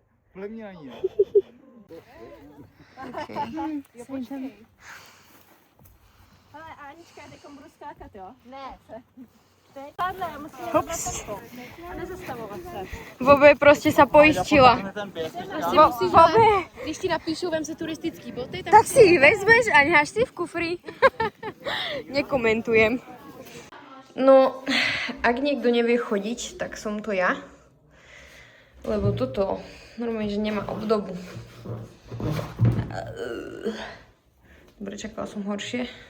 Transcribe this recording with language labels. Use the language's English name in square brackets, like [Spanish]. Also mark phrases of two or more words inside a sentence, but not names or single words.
[Czech] Ale Anička, já teďkom budu skákat, jo? Ne. Pádle, já musím jít na tempo. A nezastavovat se. [Slovak] Vobe prostě sa poistila. Vobe, [Czech] Když ti napíšu, vem si turistický boty, [Slovak] tak si ich vezmeš a necháš si v kufri. Nekomentujem. No, ak niekto nevie chodiť, tak som to ja. Lebo toto normálne, že nemá obdobu. Dobre, čakala som horšie.